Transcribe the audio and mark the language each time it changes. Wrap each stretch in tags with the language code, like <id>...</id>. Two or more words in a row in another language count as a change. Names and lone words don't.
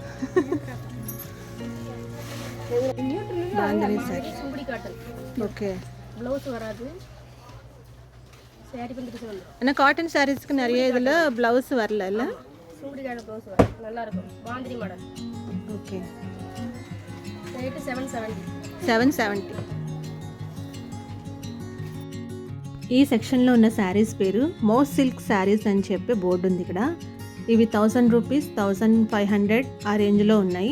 <ta>பாந்தினி சாரி. சுங்குடி காட்டன். ஓகே. ப்ளவுஸ் வராது. சாரி வந்துட்டு வந்துடும். ஆனால்</ta> <en>cotton sarees</en> <ta>நிறைய இதில் ப்ளவுஸ் வரல இல்லை? சுங்குடி காட்டன் ப்ளவுஸ் வரும். நல்லா இருக்கும். பாந்தினி மாடல். ఓకే. ரேட்டு 770. 770.</ta> <te>ఈ సెక్షన్లో ఉన్న శారీస్ పేరు</te> <en>most silk sarees</en> <te>అని చెప్పి బోర్డు ఉంది ఇక్కడ. ఇవి 1000 రూపీస్ 1500 ఆ రేంజ్లో ఉన్నాయి.</te>